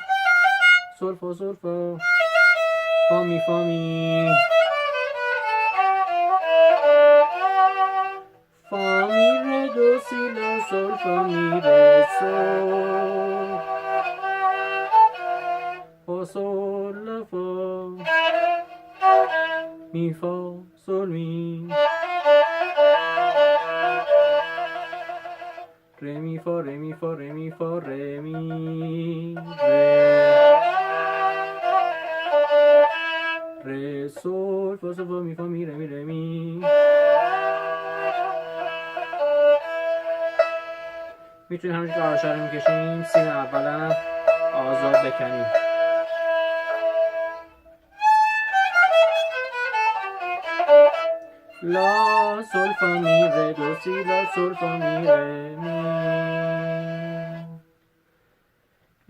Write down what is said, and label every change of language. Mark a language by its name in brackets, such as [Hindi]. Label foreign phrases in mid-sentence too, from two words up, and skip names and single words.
[Persian] سول فا سول فا فا می فا می فا می ره دو سی لا سول فا می ره سول فا سول لا فا می فا سول می ره می فا ره می فا ره می فا ره می ره سول فا سول فا می فا می ره می ره می. میتونیم همینجور که آرشه رو میکشیم سیم اولا آزاد بکنیم. لا سول فا می ره دو سی لا سول فا می ره می.